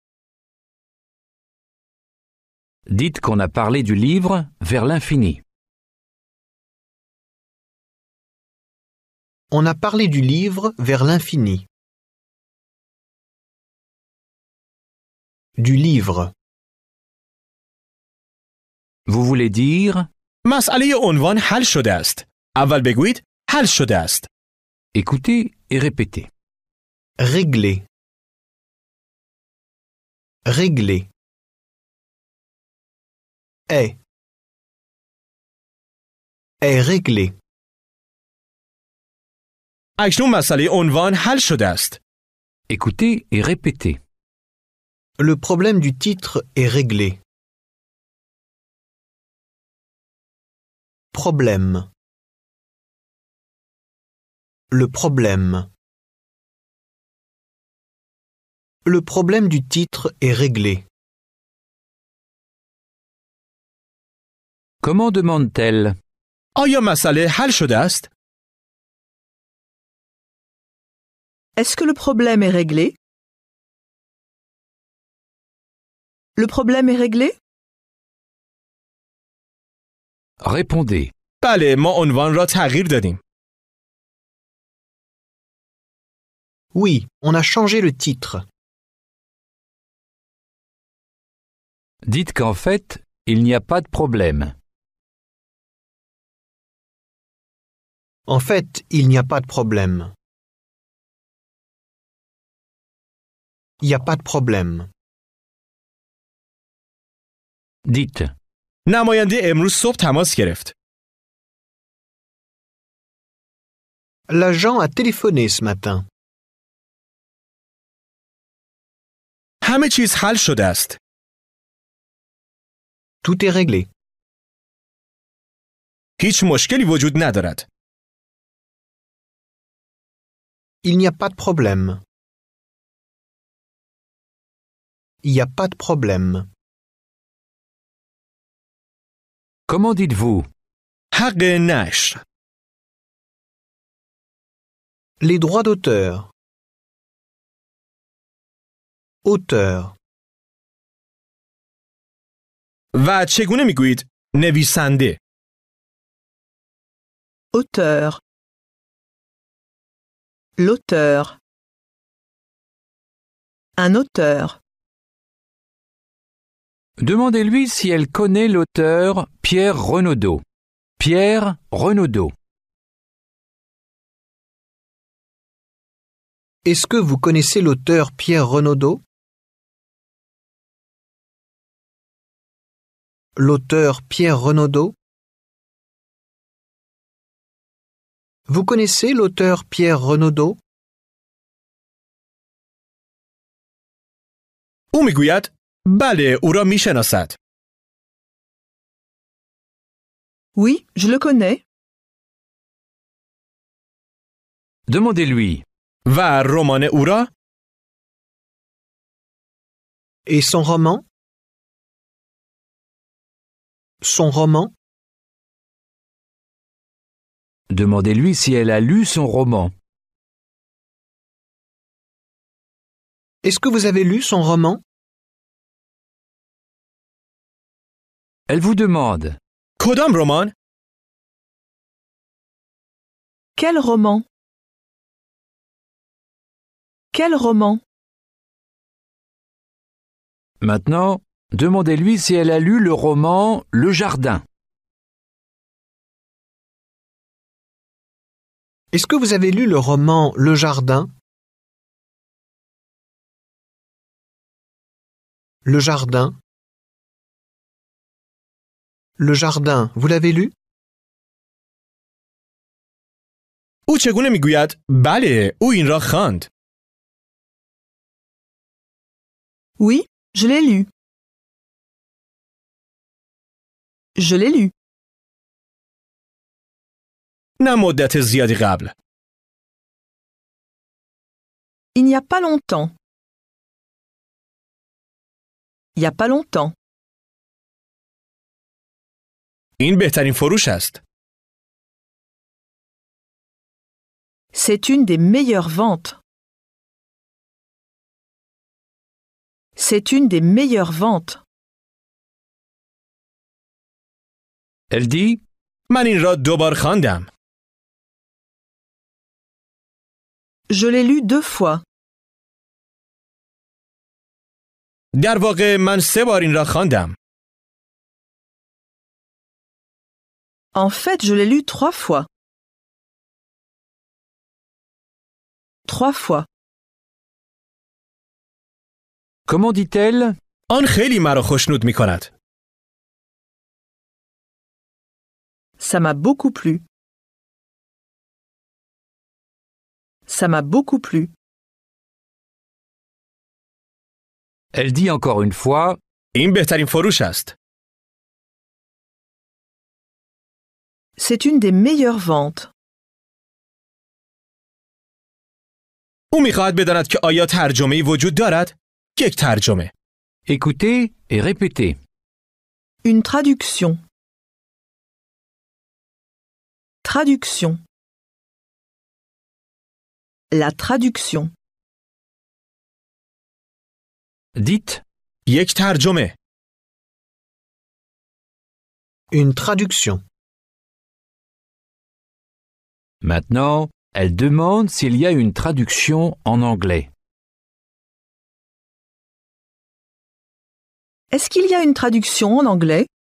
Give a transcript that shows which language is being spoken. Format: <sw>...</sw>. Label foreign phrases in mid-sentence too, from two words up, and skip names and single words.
<fr>Dites qu'on a parlé du livre Vers l'infini. On a parlé du livre Vers l'infini. Du livre. Vous voulez dire</fr> <fa>مسئله عنوان حل شده است. اول بگویید حل شده است.</fa> <fr>écoutez et répétez. Régler. Régler. Est. Est réglé.</fr> <fa>اکنون مسئله عنوان حل شده است.</fa> <fr>Écoutez et répétez. Le problème du titre est réglé. Problème. Le problème. Le problème du titre est réglé. Comment demande-t-elle</fr> <fa>آیا مسئله حل شده است؟</fa> <fr>Est-ce que le problème est réglé? Le problème est réglé? Répondez.</fr> <fa>بله، ما عنوان را تغییر دادیم.</fa> <fr>Oui, on a changé le titre. Dites qu'en fait, il n'y a pas de problème. En fait, il n'y a pas de problème. Il n'y a pas de problème. Dites.</fr> <fa>نماینده امروز صبح تماس گرفت.</fa> <fr>L'agent a téléphoné ce matin.</fr> <fa>همه چیز حل شده است.</fa> <fr>Tout est réglé.</fr> <fa>هیچ مشکلی وجود ندارد.</fa> <fr>Il n'y a pas de problème. Il n'y a pas de problème. Comment dites-vous</fr> <fa>حق نشر.</fa> <fr>Les droits d'auteur. Auteur.</fr> <fa>و چگونه میگویید؟ نویسنده.</fa> <fr>Auteur. L'auteur. Un auteur. Demandez-lui si elle connaît l'auteur Pierre Renaudot. Pierre Renaudot. Est-ce que vous connaissez l'auteur Pierre Renaudot? L'auteur Pierre Renaudot? Vous connaissez l'auteur Pierre Renaudot?</fr> <fa>او میگوید بله، او را میشناسد.</fa> <fr>Oui, je le connais. Demandez-lui.</fr> <fa>و رمان او را؟</fa> <fr>Et son roman? son roman? Demandez-lui si elle a lu son roman. Est-ce que vous avez lu son roman? Elle vous demande.</fr> <fa>کدام رمان؟</fa> <fr>Quel roman? Quel roman? Maintenant, demandez-lui si elle a lu le roman Le Jardin. Est-ce que vous avez lu le roman Le Jardin? Le Jardin. Le Jardin, vous l'avez lu?</fr> <fa>او چگونه میگوید بله او این را خواند.</fa> <fr>Oui, je l'ai lu. Je l'ai lu.</fr> <fa>نه مدت زیادی قبل.</fa> <fr>Il n'y a pas longtemps. Il n'y a pas longtemps.</fr> <fa>این بهترین فروش است.</fa> <fr>C'est une des meilleures ventes. C'est une des meilleures ventes. Elle dit.</fr> <fa>من این را 2 بار خواندم.</fa> <fr>Je l'ai lu 2 fois.</fr> <fa>در واقع من 3 بار این را خواندم.</fa> <fr>En fait, je l'ai lu 3 fois. 3 fois. Comment dit-elle?</fr> <fa>آن خیلی مرا خوشنود می کند.</fa> <fr>Ça m'a beaucoup plu. Ça m'a beaucoup plu. Elle dit encore une fois.</fr> <fa>این بهترین فروش است.</fa> <fr>C'est une des meilleures ventes.</fr> <fa>او می‌خواهد بداند که آیا ترجمه‌ای وجود دارد؟ یک ترجمه.</fa> <fr>Écoutez et répétez. Une traduction. Traduction. La traduction. Dites.</fr> <fa>یک ترجمه.</fa> <fr>Une traduction. Maintenant, elle demande s'il y a une traduction en anglais. Est-ce qu'il y a une traduction en anglais?</fr>